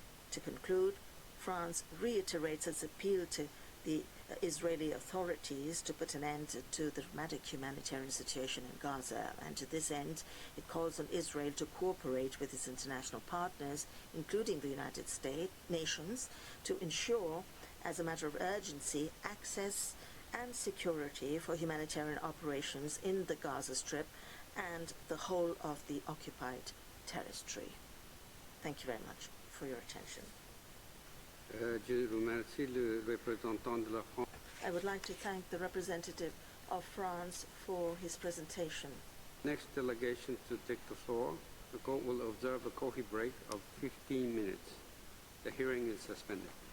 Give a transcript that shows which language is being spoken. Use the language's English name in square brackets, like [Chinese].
[English] To conclude, France reiterates its appeal to the Israeli authorities to put an end to the dramatic humanitarian situation in Gaza, and to this end it calls on Israel to cooperate with its international partners, including the United Nations, to ensure, as a matter of urgency, access and security for humanitarian operations in the Gaza Strip and the whole of the occupied territory. Thank you very much for your attention. [French] Je remercie le représentant de la France. [English] I would like to thank the representative of France for his presentation. Next delegation to take the floor, the court will observe a coffee break of 15 minutes. The hearing is suspended.